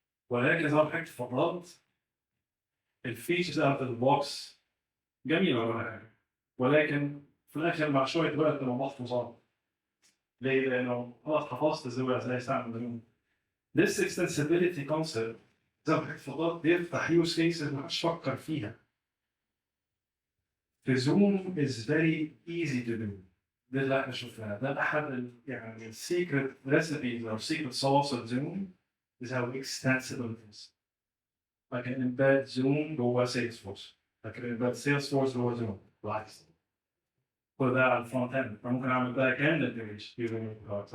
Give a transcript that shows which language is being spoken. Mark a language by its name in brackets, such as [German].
[Arabic] ولكن زي ما حضرتك اتفضلت الفيتشرز اوت اوف ذا بوكس جميلة ولا حاجة ولكن في الآخر مع شوية وقت تبقى محفوظة. ليه؟ لأنه خلاص حفظت إزاي أستعمل زوم. [English] This extensibility concept [Arabic] زي ما حضرتك اتفضلت بيفتح يوز كيسز ما حدش فكر فيها. في زوم [English] is very easy to do. [Arabic] ده اللي احنا شفناه. ده أحد يعني السيكريت ريسيبيز أو [English] secret sauce of Zoom is how extensible it is. I can embed Zoom جوه Salesforce. لكن embed Salesforce جوه Zoom بالعكس. [Arabic] كل ده على الفرونت اند. فممكن أعمل باك اند انتجريشن [English] using cards.